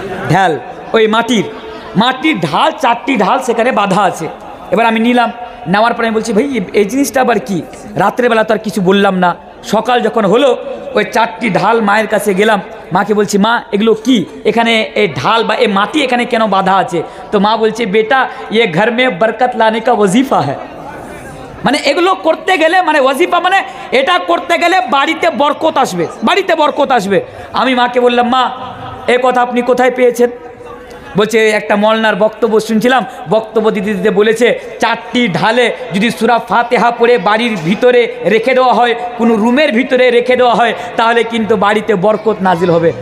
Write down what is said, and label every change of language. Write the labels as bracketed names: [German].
[Bangla] ঢ্যাল, ওই মাটির ঢাল, 4টি ঢাল সেখানে বাঁধা আছে। এবার আমি নিলাম, নেওয়ার পরে আমি বলছি ভাই এই জিনিসটা আবার কি? রাত্রেবেলা তো আর কিছু বললাম না। সকাল যখন হলো ওই 4টি ঢাল মায়ের কাছে গেলাম, মাকে বলছি মা এগুলো কি, এখানে এই ঢাল বা এই মাটি এখানে কেন বাঁধা আছে? তো মা বলছে বেটা [Hindi] ये घर में बरकत लाने का वजीफा है। [Bangla] মানে এগুলো করতে গেলে মানে ওয়াজিফা মানে এটা করতে গেলে বাড়িতে বরকত আসবে, বাড়িতে বরকত আসবে। আমি মাকে বললাম মা এ কথা আপনি কোথায় পেয়েছেন? বলছে একটা মলনার বক্তব্য শুনছিলাম, বক্তব্য দিতে দিতে বলেছে 4টি ঢালে যদি সূরা ফাতিহা পড়ে বাড়ির ভিতরে রেখে দেওয়া হয়, কোনো রুমের ভিতরে রেখে দেওয়া হয়, তাহলে কিন্তু বাড়িতে বরকত নাজিল হবে।